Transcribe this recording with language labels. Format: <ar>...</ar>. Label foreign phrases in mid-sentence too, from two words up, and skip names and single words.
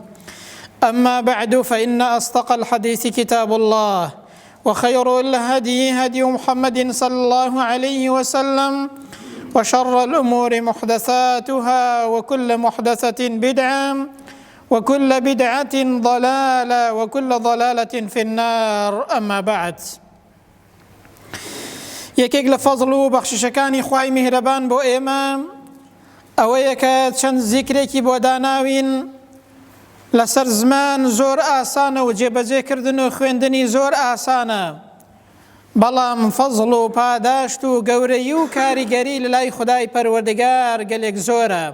<ar>أما بعد، فإن أصدق الحديث كتاب الله، وخير الهدي هدي محمد صلى الله عليه وسلم، وشر الأمور محدثاتها، وكل محدثة بدعة، وكل بدعة ضلالة، وكل ضلالة في النار. أما بعد،</ar> <ckb>یەکێک لە فەزڵ و بەخششەکانی خوای میهرەبان بۆ ئێمە ئەوەیە کە چەند زیکرێکی بۆ داناوین لەسەر زمان زۆر ئاسانە و جێبەجێکردن و خوێندنی زۆر ئاسانە، بەڵام فەزڵ و پاداشت و گەورەی و کاریگەری لە لای خودای پەروەردگار گەلێک زۆرە.</ckb>